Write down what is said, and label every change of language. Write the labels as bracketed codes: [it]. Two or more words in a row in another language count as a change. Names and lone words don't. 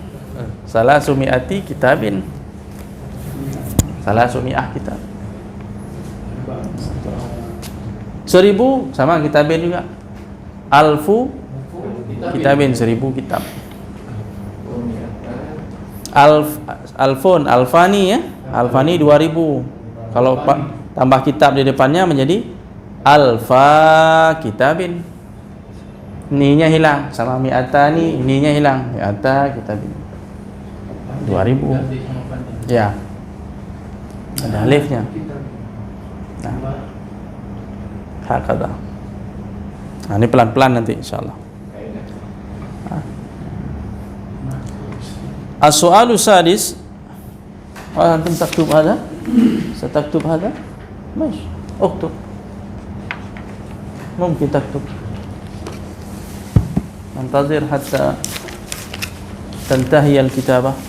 [ar] ثلاث مئة كتاب. ثلاث مئة كتاب. [id] 1000 sama kitabin juga. [ar] ألف كتاب, 1000 كتاب. Alfani ya. Alfani 2000. [id] Kalau tambah kitab di depannya menjadi [ar] ألفا كتاب. [id] Ni-nya hilang sama mi'atani, ni-nya hilang. [ar] مئة كتاب. 2000. Ya. [id] Ada alifnya. Nah. [ar] Hakada. [id] Nah, ini pelan-pelan nanti insyaallah. [ar] السؤال السادس. أنتم تكتب هذا؟ ستكتب هذا؟ ماشي اكتب ممكن تكتب انتظر حتى تنتهي الكتابة